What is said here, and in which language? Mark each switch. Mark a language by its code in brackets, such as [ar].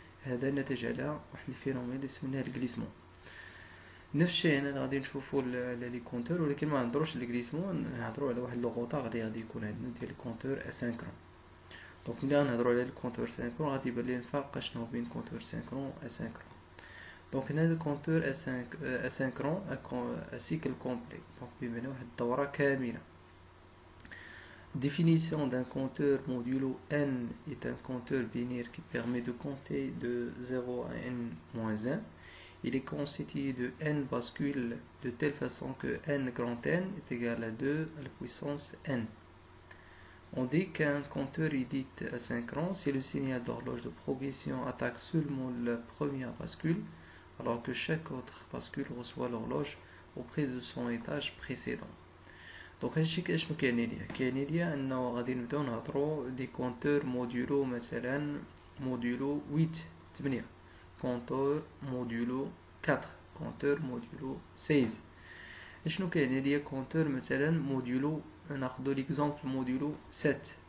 [ar] هذا نتج على واحد الفينومين اللي سميناه الجليسمون. نفس الشيء هنا غادي نشوفوا على لي كونتور، ولكن ما نهضروش على الجليسمون، نهضروا على واحد لوغوطا غادي يكون عندنا ديال الكونتور اسينكرون. دونك ملي غنهضروا على الكونتور سينكرون غادي يبان لنا الفرق شنو بين كونتور سينكرون و اسينكرون. دونك هنا الكونتور اسينكرون سيكل كومبلي، دونك بمعنى واحد الدوره كامله. [fr] Définition d'un compteur modulo n est un compteur binaire qui permet de compter de 0 à n-1. Il est constitué de n bascules de telle façon que n grand N est égal à 2 à la puissance n. On dit qu'un compteur est dit asynchrone si le signal d'horloge de progression attaque seulement la première bascule, alors que chaque autre bascule reçoit l'horloge auprès de son étage précédent. [ar] دونك هادشي شنو كيعني ليا؟ كيعني ليا انه غادي نبداو نهضروا دي كونتور موديولو، مثلا موديولو 8 كونتور موديولو 4 كونتور موديولو 16. شنو كيعني ليا كونتور مثلا موديولو؟ ناخذ ليكزامبل موديولو 7.